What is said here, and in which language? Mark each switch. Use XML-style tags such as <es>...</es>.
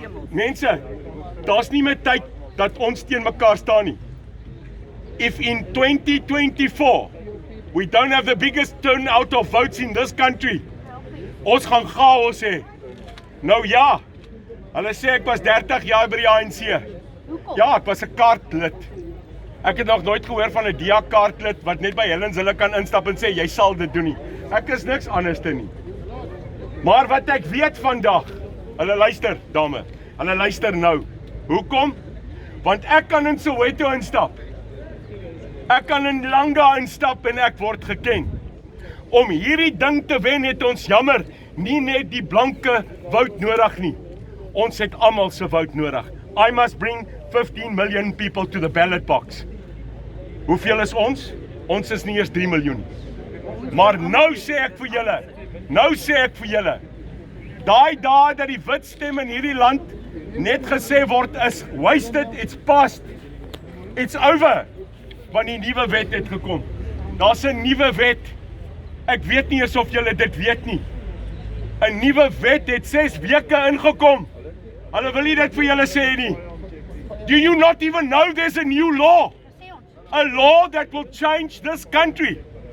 <af>Mense, daar's nie meer tyd dat ons teen mekaar staan nie.</af> <en>If in 2024 we don't have the biggest turnout of votes in this country,</en> <af>ons gaan chaos hê. Nou ja, hulle sê ek was 30 jaar by die ANC. Ja, ek was 'n kaartlid. Ek het nog nooit gehoor van 'n DA-kaartlid wat net by Helens hulle kan instap en sê jy sal dit doen nie. Ek is niks anders te nie. Maar wat ek weet vandag, hulle luister, dame, hulle luister nou. Hoekom? Want ek kan in Soweto instap. Ek kan in Langa instap en ek word geken. Om hierdie ding te wen het ons jammer nie net die blanke vote nodig nie. Ons het almal se vote nodig.</af> <en>I must bring 15 million people to the ballot box.</en> <af>Hoeveel is ons? Ons is nie eers 3 miljoen. Maar nou sê ek vir julle, daai dae dat die wit stem in hierdie land net gesê word</af> <en>is wasted, it's past, it's over.</en> <af>Want die nuwe wet het gekom. Daar's 'n nuwe wet. Ek weet nie eens of julle dit weet nie. 'n Nuwe wet het 6 weke ingekom. Hulle wil nie dit vir julle sê nie.</af> <en>Do you not even know there's a new law? A law that will change this country.</en>